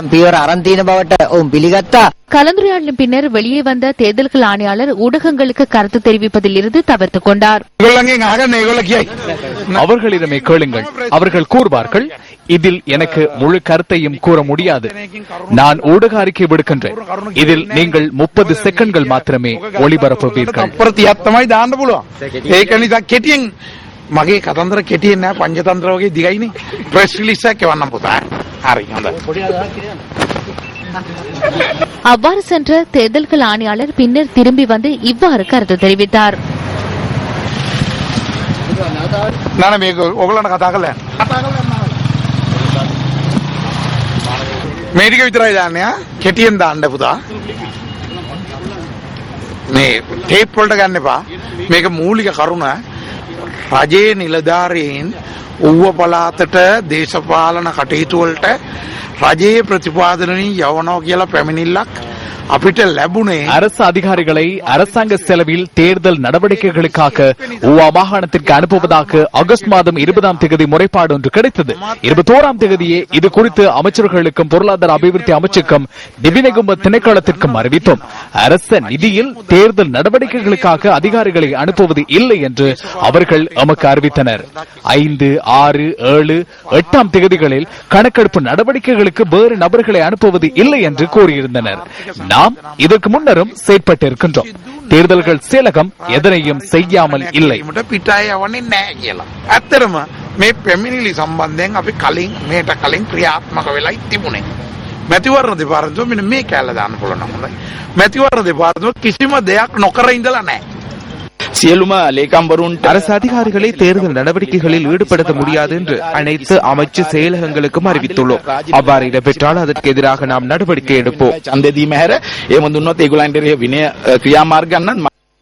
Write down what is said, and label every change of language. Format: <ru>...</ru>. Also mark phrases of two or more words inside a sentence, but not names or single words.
<ta>கலந்துரையாடலின் பின்னர் வெளியே வந்த தேர்தல்கள் ஆணையாளர் ஊடகங்களுக்கு கருத்து தெரிவிப்பதில் இருந்து தவிர்த்துக் கொண்டார். அவர்களிடமே கேளுங்கள், அவர்கள் கூறுவார்கள். இதில் எனக்கு முழு கருத்தையும் கூற முடியாது. நான் ஊடக அறிக்கை விடுக்கின்றேன். இதில் நீங்கள் 30 செகண்ட்கள் மாத்திரமே ஒளிபரப்புவீர்கள்.</ta> <si>මගේ කතන්දර කෙටියෙන් නෑ පංචතන්ත්‍ර වගේ දිගයිනේ</si> <en>press release</en> <si>එකක් එවන්නම් පුතා. හරි හොඳයි.</si> <ta>அவ்வாறு சென்ற தேர்தல்கள் ஆணையாளர் பின்னர் திரும்பி வந்து இவ்வாறு கருத்து தெரிவித்தார்.</ta> <si>නෑ මේක ඔයගොල්ලන්ට කතා කරලා මේ ටික විතරයි දාන්නේ ආ කෙටියෙන් දාන්න පුතා. මේ ටේප් වලට ගන්න එපා. මේක මූලික කරුණ රජයේ නිලධාරීන් ඌව පළාතට දේශපාලන කටයුතු වලට රජයේ ප්‍රතිපාදනයෙන් යවනවා කියලා පැමිණිල්ලක් අපිට ලැබුණේ.</si> <ta>அரசு அதிகாரிகளை அரசாங்க செலவில் தேர்தல் நடவடிக்கைகளுக்காக ஊவா மாகாணத்திற்கு அனுப்புவதாக ஆகஸ்ட் மாதம் 20ஆம் தேதி முறைப்பாடு ஒன்று கிடைத்தது. 21ஆம் தேதியே இது குறித்து அமைச்சர்களுக்கும் பொருளாதார அபிவிருத்தி அமைச்சுக்கும் திவிநெகும திணைக்களத்திற்கும் அறிவித்தோம். அரச நிதியில் தேர்தல் நடவடிக்கைகளுக்காக அதிகாரிகளை அனுப்புவது இல்லை என்று அவர்கள் நமக்கு அறிவித்தனர். 5, 6, 7, 8ஆம் தேதிகளில் கணக்கெடுப்பு நடவடிக்கைகளுக்கு வேறு நபர்களை அனுப்புவது இல்லை என்று கூறியிருந்தனர். நாம் இதற்கு முன்னரும் செயற்பட்டிருக்கின்றோம். தேர்தல்கள் செயலகம் எதனையும் செய்யாமல் இல்லை.</ta> <si>ඇත්තටම මේ පැමිණිලි සම්බන්ධයෙන් අපි කලින් මේට කලින් ක්‍රියාත්මක වෙලා තිබුණේ. මැතිවරණ දෙපාර්තමේන්තුව මෙන්න මේ කැලල දාන්න පුළුවන් නම් හොඳයි. මැතිවරණ දෙපාර්තමේන්තුව කිසිම දෙයක් නොකර ඉඳලා නැහැ.</si> <ta>அரசு அதிகாரிகளை தேர்தல் நடவடிக்கைகளில் ஈடுபடுத்த முடியாது என்று அனைத்து அமைச்சு செயலகங்களுக்கும் அறிவித்துள்ளோம். அவ்வாறு இடம்பெற்றால் அதற்கு எதிராக நாம் நடவடிக்கை எடுப்போம்.</ta>